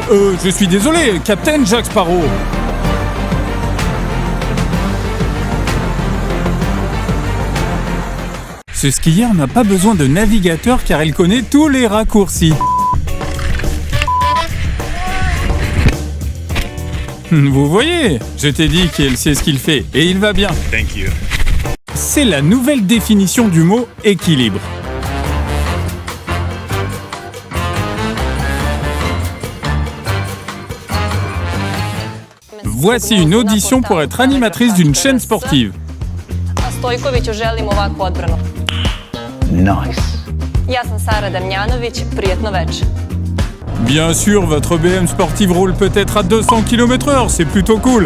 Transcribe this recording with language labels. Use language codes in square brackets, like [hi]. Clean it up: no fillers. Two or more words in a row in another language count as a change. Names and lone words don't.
[fr] Je suis désolé, Captain Jack Sparrow. Ce skieur n'a pas besoin de navigateur car il connaît tous les raccourcis. Vous voyez, je t'ai dit qu'il sait ce qu'il fait et il va bien. [en] Thank you. [fr] C'est la nouvelle définition du mot équilibre. Voici une audition pour être animatrice d'une chaîne sportive. [sr] Stojkoviću želim ovakvu odbranu. Nice. Ja sam Sara Damjanović, prijetno večer. [fr] Bien sûr, votre BM sportive roule peut-être à 200 km/h, c'est plutôt cool.